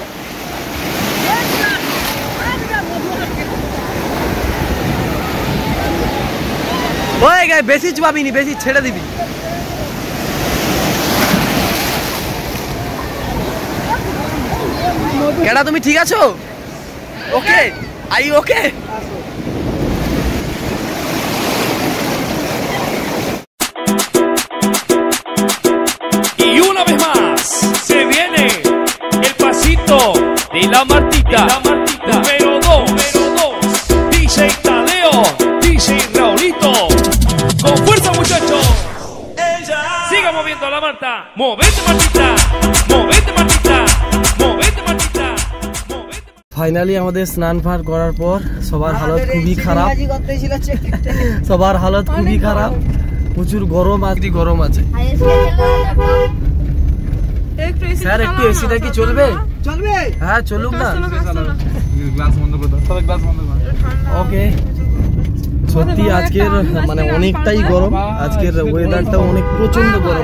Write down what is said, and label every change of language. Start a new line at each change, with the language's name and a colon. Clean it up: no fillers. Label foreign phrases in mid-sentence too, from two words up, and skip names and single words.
Bangla: ওই গায়ে বেশি চুবাবিনি, বেশি ছেড়ে দিবি। কেটা তুমি ঠিক আছো?
English: okay, I okay.
Spanish: De la Martita, número 2, DJ Tadeo, DJ Raulito, con fuerza muchachos, siga moviendo la Marta, movete Martita, movete Martita, movete Martita, movete.
Bangla: ফাইনালি আমাদের স্নান পার করার পর সবার হালত খুবই খারাপ, সবার হালত খুবই খারাপ, প্রচুর গরম, আজকে গরম আছে। স্যার একটু এসিটা কি চলবে? চলবে, হ্যাঁ চলুক না। গ্লাস বন্ধ করে দাও, সবাই গ্লাস বন্ধ করো। ওকে, সত্যি আজকের মানে অনেকটাই গরম, আজকের ওয়েদারটা অনেক প্রচন্ড গরম।